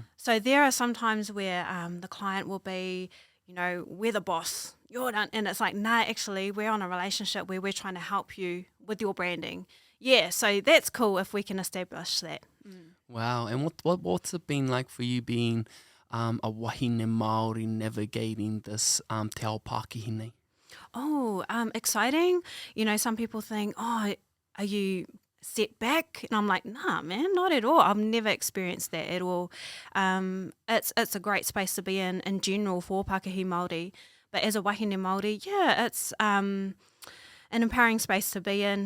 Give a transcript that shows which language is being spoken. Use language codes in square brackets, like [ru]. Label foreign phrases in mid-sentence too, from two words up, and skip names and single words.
[en] So there are some times where the client will be, we're the boss, you're done. And it's like, nah, actually, we're on a relationship where we're trying to help you with your branding. Yeah, so that's cool if we can establish that. Wow. And what's it been like for you being a [mi] wahine Māori [en] navigating this [mi] te ao Pākehine? [en] Oh, exciting. Some people think, oh, are you set back? And I'm like, nah, man, not at all. I've never experienced that at all. It's a great space to be in general for [mi] Pākehī Māori. [en] But as a [mi] wahine Māori, [en] it's an empowering space to be in.